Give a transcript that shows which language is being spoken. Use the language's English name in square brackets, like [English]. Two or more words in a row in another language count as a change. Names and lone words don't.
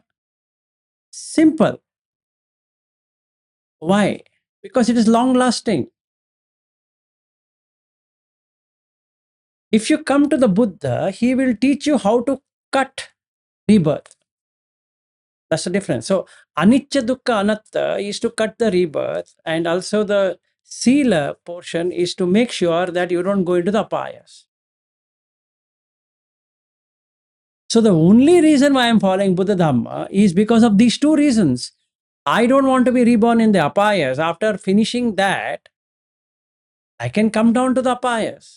[English] Simple. Why? Because it is long lasting. If you come to the Buddha, he will teach you how to cut rebirth. That's the difference. So, [Pali] anicca, dukkha, anatta [English] is to cut the rebirth, and also the sila portion is to make sure that you don't go into the apayas. So, the only reason why I'm following [Pali] Buddha Dhamma [English] is because of these two reasons. I don't want to be reborn in the apayas. After finishing that, I can come down to the apayas.